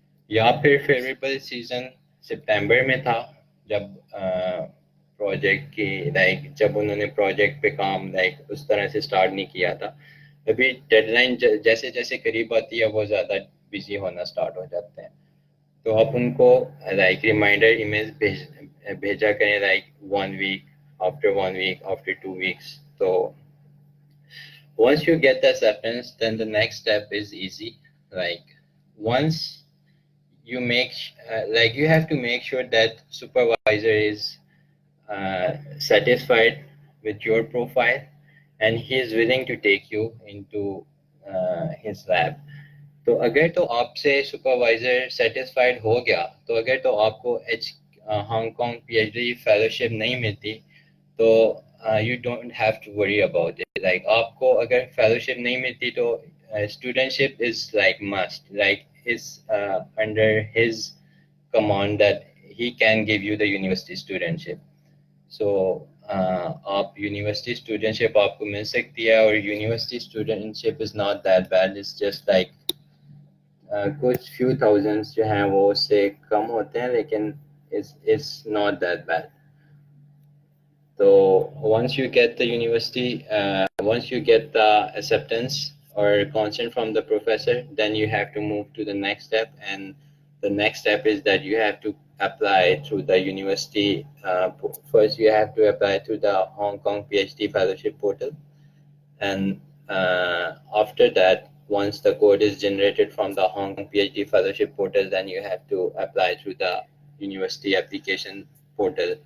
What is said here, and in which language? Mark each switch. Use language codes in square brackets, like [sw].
[ur] یا پھر favourable season سپتمبر میں تھا, جب پروجیکٹ کی لائک جب انہوں نے پروجیکٹ پہ کام لائک اس طرح سے سٹارٹ نہیں کیا تھا. ابھی ڈیڈ لائن جیسے جیسے قریب آتی ہے وہ زیادہ بزی ہونا سٹارٹ ہو جاتے ہیں. تو آپ ان کو لائک ریمائنڈر ای میل بھیجا کریں, like 1 week, [en] after 1 week, after 2 weeks. تو once you get the acceptance, then the next step is easy. Like once you make like you have to make sure that supervisor is satisfied with your profile and he is willing to take you into his lab. [ur] تو اگر تو آپ سے supervisor satisfied ہو گیا, تو اگر تو آپ کو Hong Kong P H D fellowship نہیں ملتی, تو [en] You don't have to worry about it. Like [ur] آپ کو اگر فیلوشپ نہیں ملتی تو [en] Studentship is like must, like is under his command that he can give you the university studentship. [ur] So آپ یونیورسٹی اسٹوڈنٹشپ آپ کو مل سکتی ہے, اور university اسٹوڈنٹشپ [en] is not that bad, it's just like [ur] کچھ فیو تھاؤزنڈس جو ہیں وہ اس سے کم ہوتے ہیں, لیکن [en] it's not that bad. So once you get the university, once you get the acceptance or consent from the professor, then you have to move to the next step, and the next step is that you have to apply through the university. First you have to apply through the Hong Kong PhD fellowship portal, and after that, once the code is generated from the Hong Kong PhD fellowship portal, then you have to apply through the university application portal.